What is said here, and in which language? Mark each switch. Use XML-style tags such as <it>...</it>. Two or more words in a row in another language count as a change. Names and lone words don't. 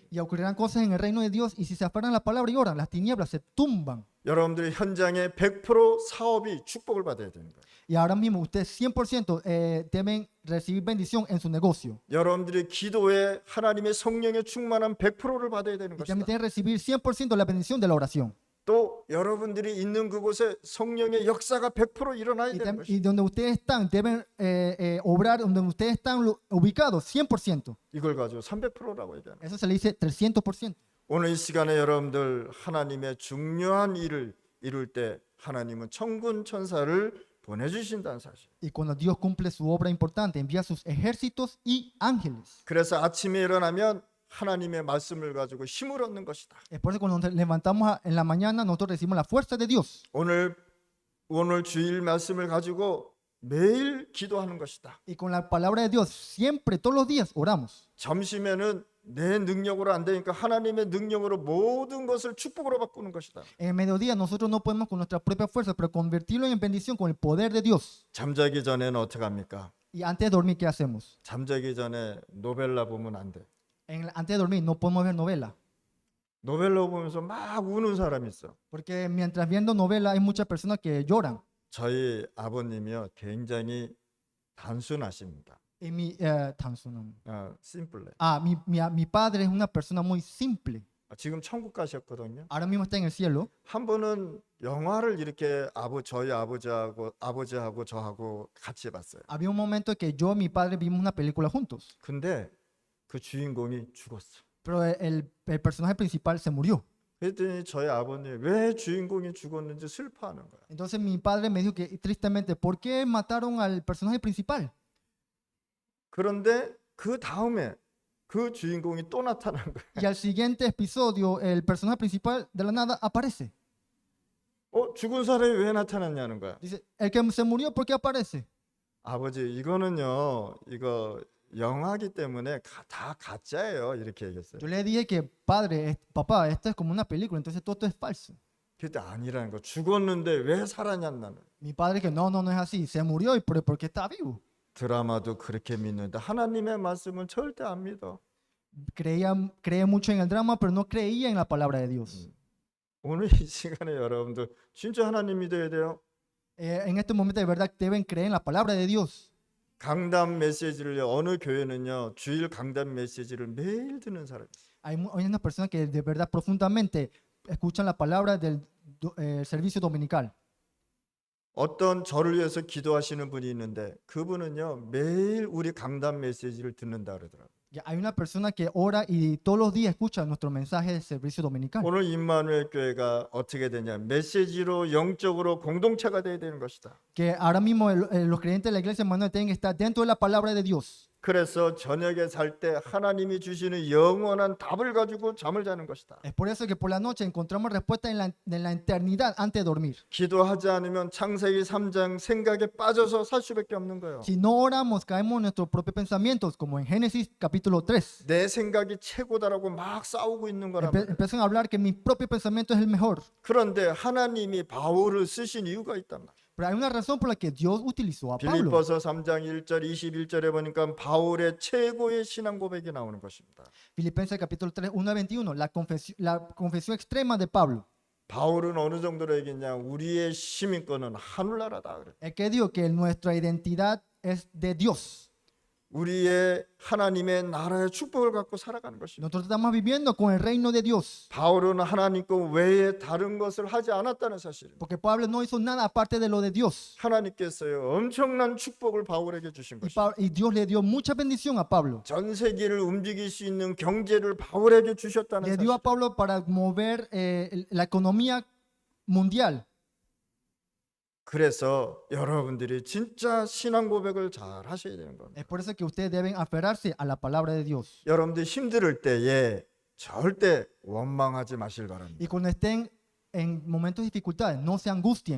<es>Y ocurrirán cosas en el reino de Dios y si se aferran a la palabra y oran, las tinieblas se tumban.</es> <ko>여러분들의 현장에 100% 사업이 축복을 받아야 되는 거예요.</ko> <es>Y ahora mismo ustedes 100% deben recibir bendición en su negocio.</es> <ko>여러분들의 기도에 하나님의 성령의 충만한 100%를 받아야 되는</ko> <es>Y también</es> <ko>것이다.</ko> <es>tienen que recibir 100% la bendición de la oración.</es> <ko>또 여러분들이 있는 그곳에 성령의 역사가 100% 일어나야 되는 것이다.</ko> <es>Y donde ustedes están, deben obrar, donde ustedes están ubicados 100%.</es> <ko>이걸 가지고 300%라고 얘기하는 거예요.</ko> <es>Eso se le dice 300%.</es> <ko>오늘 이 시간에 여러분들 하나님의 중요한 일을 이룰 때 하나님은 천군 천사를 보내주신다는 사실.</ko> <es>Y cuando Dios cumple su obra importante, envía sus ejércitos y ángeles.</es> <ko>그래서 아침에 일어나면 하나님의 말씀을 가지고 힘을 얻는 것이다.</ko> <es>Es por eso que cuando nos levantamos en la mañana, nosotros recibimos la fuerza de Dios.</es> <ko>오늘 주일 말씀을 가지고 매일 기도하는 것이다.</ko> <es>Y con la palabra de Dios, siempre, todos los días, oramos.</es> <ko>점심에는 내 능력으로 안 되니까 하나님의 능력으로 모든 것을 축복으로 바꾸는 것이다.</ko> <es>En el mediodía, nosotros no podemos con nuestra propia fuerza, pero convertirlo en bendición con el poder de Dios.</es> <ko>잠자기 전에는 어떻게 합니까?</ko> <es>Y antes de dormir, ¿qué hacemos?</es> <ko>잠자기 전에 노벨라 보면 안 돼.</ko> <es>Antes de dormir no podemos ver novela.</es> <ko>노벨라 보면서 막 우는 사람이 있어.</ko> <es>Porque mientras viendo novela hay muchas personas que lloran.</es> <ko>저희 아버님이요 굉장히 단순하십니다. Y Tansunan. 심플해.</ko> <es>Mi padre es una persona muy simple.</es> <ko>지금 천국 가셨거든요.</ko> <es>Ahora mismo está en el cielo.</es> <ko>한 번은 영화를 이렇게 저희 아버지하고 저하고 같이 봤어요.</ko> <es>Había un momento que yo y mi padre vimos una película juntos.</es> <ko>근데 그 주인공이 죽었어.</ko> <es>Pero el personaje principal se murió.</es> <ko>그랬더니 저희 아버님이 왜 주인공이 죽었는지 슬퍼하는 거야.</ko> <es>Entonces mi padre me dijo que tristemente, ¿por qué mataron al personaje principal?</es> <ko>그런데 그 다음에 그 주인공이 또 나타난 거야.</ko> <es>Y al siguiente episodio, el personaje principal de la nada aparece.</es> <ko>죽은 사람이 왜 나타났냐는 거야.</ko> <es>Dice, el que se murió, ¿por qué aparece?</es> <ko>아버지 이거는요 이거 영화기 때문에 다 가짜예요 이렇게 얘기했어요.</ko> <es>Yo le dije que, papá, esto es como una película, entonces todo esto es falso.</es> <ko>그때 아니라는 거. 죽었는데 왜 살았냐 나는.</ko> <es>Mi padre que no es así, se murió y ¿por qué está vivo?</es> <ko>드라마도 그렇게 믿는데 하나님의 말씀은 절대 안 믿어.</ko> <es>Cree mucho en el drama, pero no creía en la palabra de Dios.</es> <ko>오늘 이 시간에 여러분들 진짜 하나님 믿어야 돼요.</ko> <es>En este momento de verdad deben creer en la palabra de Dios.</es> <ko>강단 메시지를 어느 교회는요 주일 강단 메시지를 매일 듣는 사람이 있어요.</ko> <es>Hay unas personas que de verdad profundamente escuchan la palabra del servicio dominical.</es> <ko>어떤 저를 위해서 기도하시는 분이 있는데 그분은요 매일 우리 강단 메시지를 듣는다 그러더라고요.</ko> <es>Hay una persona que ora y todos los días escucha nuestro mensaje de servicio dominical.</es> <ko>오늘 임마누엘 교회가 어떻게 되냐? 메시지로 영적으로 공동체가 돼야 되는 것이다.</ko> <es>Que ahora mismo los creyentes de la iglesia Manuel tienen que estar dentro de la palabra de Dios.</es> <ko>그래서 저녁에 살 때 하나님이 주시는 영원한 답을 가지고 잠을 자는 것이다.</ko> <es>Es por eso que por la noche encontramos respuesta en la eternidad antes de dormir.</es> <ko>기도하지 않으면 창세기 3장 생각에 빠져서 살 수밖에 없는 거예요.</ko> <es>Si no oramos, caemos en nuestros propios pensamientos, como en Génesis capítulo 3.</es> <ko>내 생각이 최고다라고 막 싸우고 있는 거란 말이에요.</ko> <es>Empiezan a hablar que mi propio pensamiento es el mejor.</es> <ko>그런데 하나님이 바울을 쓰신 이유가 있단 말이에요.</ko> <es>Pero hay una razón por la que Dios utilizó a Pablo.</es> <ko>빌립보서 3장 1절 21절에 보니까 바울의 최고의 신앙 고백이 나오는 것입니다.</ko> <es>Filipenses capítulo 3, 1 a 21, la confesión extrema de Pablo.</es> <ko>바울은 어느 정도로 얘기했냐? 우리의 시민권은 하늘나라다 그래.</ko> <es>Es que digo que nuestra identidad es de Dios.</es> <ko>우리의 하나님의 나라의 축복을 갖고 살아가는 것입니다.</ko> <es>Nosotros estamos viviendo con el reino de Dios.</es> <ko>바울은 하나님 것 외에 다른 것을 하지 않았다는 사실입니다.</ko> <es>Porque Pablo no hizo nada aparte de lo de Dios.</es> <ko>하나님께서요 엄청난 축복을 바울에게 주신 것입니다.</ko> <es>Y Dios le dio mucha bendición a Pablo.</es> <ko>전 세계를 움직일 수 있는 경제를 바울에게 주셨다는</ko> <es>Le dio a</es> <ko>사실.</ko> <es>Pablo para mover la economía mundial.</es> <ko>그래서 여러분들이 진짜 신앙 고백을 잘 하셔야 되는 겁니다.</ko> <es>Es por eso que ustedes deben aferrarse a la palabra de Dios.</es> <ko>여러분들 힘들 때에 절대 원망하지 마실 바랍니다.</ko> <es>Y cuando estén en momentos de dificultades, no se angustien.</es>